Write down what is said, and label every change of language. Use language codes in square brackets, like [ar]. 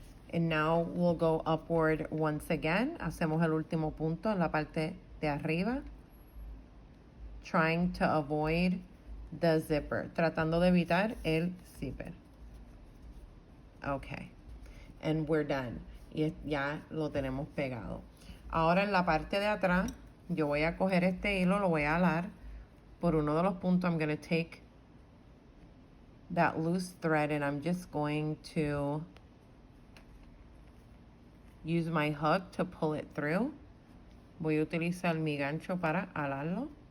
[en] And now we'll go upward once again. [es] Hacemos el último punto en la parte de arriba. [en] Trying to avoid the zipper. [es] Tratando de evitar el zipper. Okay. And we're done. Y ya lo tenemos pegado. Ahora en la parte de atrás, yo voy a coger este hilo, lo voy a alar por uno de los puntos. [en] I'm going to take that loose thread and I'm just going to use my hook to pull it through. [es] Voy a utilizar mi gancho para alarlo.